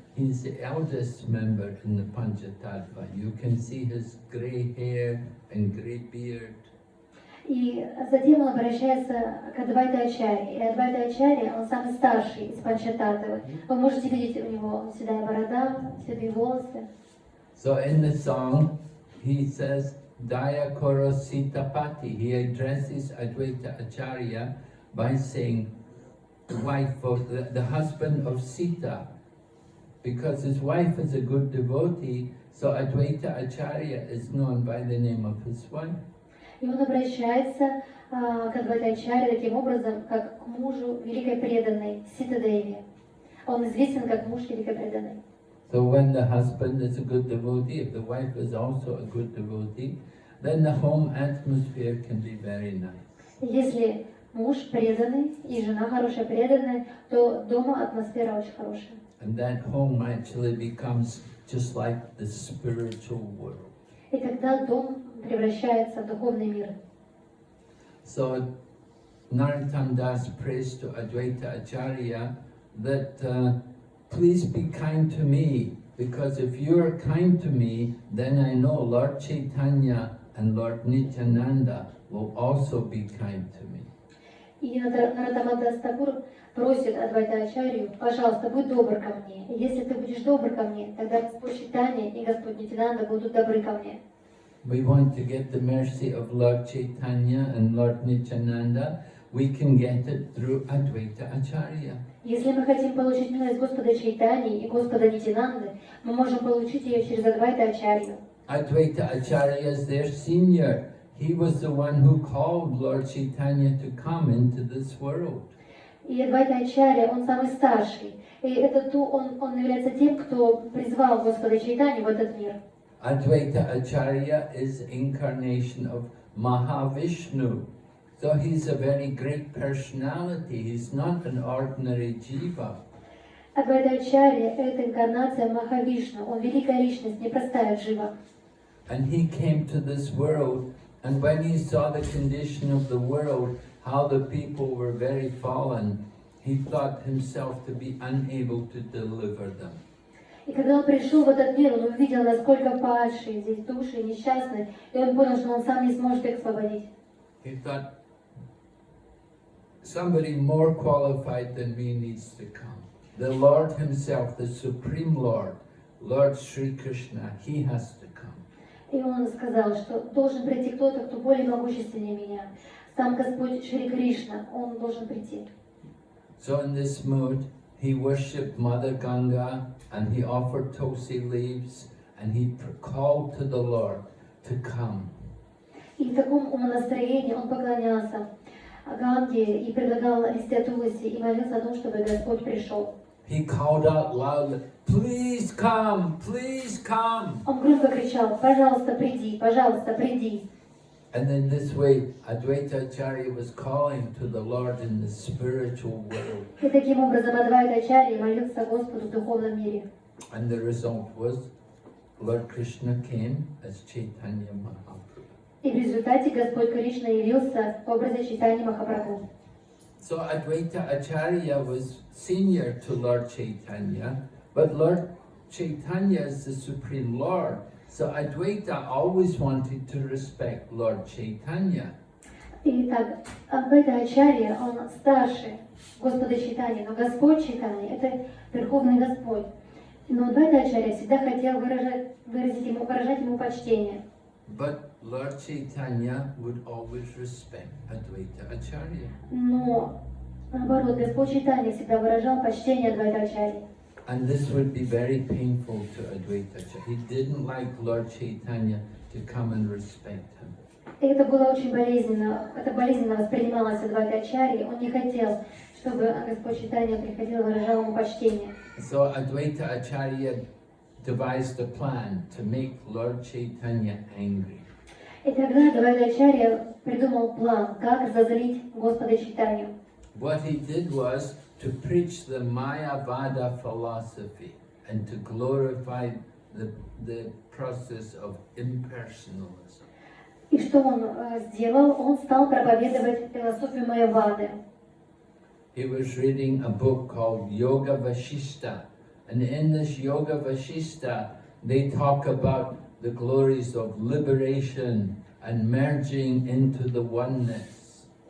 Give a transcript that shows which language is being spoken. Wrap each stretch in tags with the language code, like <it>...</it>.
<en>He's the eldest member in the Panchatattva. You can see his grey hair and grey beard.</en> <ru>И затем он обращается к Адвайта Ачарье. И Адвайта Ачарья, он самый старший из Панчататтвы. Вы можете видеть у него седая борода, седые волосы.</ru> <en>So in the song, he says, Daya Koro Sitapati. He addresses Advaita Acharya by saying, the wife of the husband of Sita. Because his wife is a good devotee, so Advaita Acharya is known by the name of his wife.</en> <ru>И он обращается к Адвайта Ачарье таким образом, как к мужу великой преданной Сита Деви. Он известен как муж великой преданной.</ru> <en>So when the husband is a good devotee, if the wife is also a good devotee, then the home atmosphere can be very nice.</en> <ru>Если муж преданный и жена хорошая преданная, то дома атмосфера очень хорошая.</ru> <en>And that home actually becomes just like the spiritual world.</en> <ru>И тогда дом превращается в духовный мир.</ru> <en>So Narottam Das prays to Advaita Acharya that please be kind to me, because if you are kind to me, then I know Lord Chaitanya and Lord Nityananda will also be kind to me.</en> <ru>И Нароттама Дас Такур просит Адвайта Ачарью: «Пожалуйста, будь добр ко мне. И если ты будешь добр ко мне, тогда Господь Чайтанья и Господь Нитянанда будут добры ко мне».</ru> <en>We want to get the mercy of Lord Chaitanya and Lord Nityananda. We can get it through Advaita Acharya.</en> <ru>Если мы хотим получить милость Господа Чайтаньи и Господа Нитянанды, мы можем получить ее через Адвайта Ачарью.</ru> <en>Advaita Acharya is their senior. He was the one who called Lord Chaitanya to come into this world.</en> <ru>И Адвайта Ачарья, он самый старший. И он является тем, кто призвал Господа Чайтанью в этот мир.</ru> <en>Advaita Acharya is incarnation of Mahavishnu. So he's a very great personality. He's not an ordinary jiva.</en> <ru>Адвайта Ачарья — это инкарнация Махавишну. Он великая личность, непростая джива.</ru> <en>And he came to this world, and when he saw the condition of the world, how the people were very fallen, he thought himself to be unable to deliver them.</en> <ru>И когда он пришел в этот мир, он увидел, насколько падшие здесь души, несчастные, и он понял, что он сам не сможет их освободить.</ru> <en>He thought, somebody more qualified than me needs to come. The Lord himself, the Supreme Lord, Lord Shri Krishna, he has to come.</en> <ru>И он сказал, что должен прийти кто-то, кто более могущественнее меня. Сам Господь Шри Кришна, он должен прийти.</ru> <en>So in this mood, he worshipped Mother Ganga, and he offered tulsi leaves, and he called to the Lord to come.</en> <ru>И в таком умонастроении он поклонялся Ганге и предлагал листья тулси и молился о том, чтобы Господь пришел.</ru> <en>He called out loudly, "Please come, please come."</en> <ru>Он громко кричал: «Пожалуйста, приди, пожалуйста, приди».</ru> <en>And in this way, Advaita Acharya was calling to the Lord in the spiritual world.</en> <ru>И таким образом Адвайта Ачарья молился Господу в духовном мире.</ru> <en>And the result was, Lord Krishna came as Chaitanya Mahaprabhu.</en> <ru>И в результате Господь Кришна явился в образе Чайтаньи Махапрабху.</ru> <en>So Advaita Acharya was senior to Lord Chaitanya, but Lord Chaitanya is the Supreme Lord, so Advaita always wanted to respect Lord Chaitanya.</en> <ru>Итак, Адвайта Ачарья, он старший Господа Чайтаньи, но Господь Чайтанья — это Верховный Господь. Но Адвайта Ачарья всегда хотел выражать ему почтение.</ru> <en>But Lord Chaitanya would always respect Advaita Acharya.</en> <ru>Но наоборот, Господь Чайтанья всегда выражал почтение Адвайта Ачарьи.</ru> <en>And this would be very painful to Advaita Acharya. He didn't like Lord Chaitanya to come and respect him.</en> <ru>И это было очень болезненно, это болезненно воспринималось Адвайта Ачарьи. Он не хотел, чтобы Господь Чайтанья приходил и выражал ему почтение.</ru> <en>So Advaita Acharya devised a plan to make Lord Chaitanya angry.</en> <ru>И тогда Адвайта Ачарья придумал план, как зазлить Господа Чайтанью.</ru> <en>What he did was to preach the Mayavada philosophy and to glorify the process of impersonalism.</en> <ru>И что он сделал? Он стал проповедовать философию Майявады.</ru> <en>He was reading a book called Yoga Vashishta, and in this Yoga Vashishta, they talk about the glories of liberation and merging into the oneness.</en>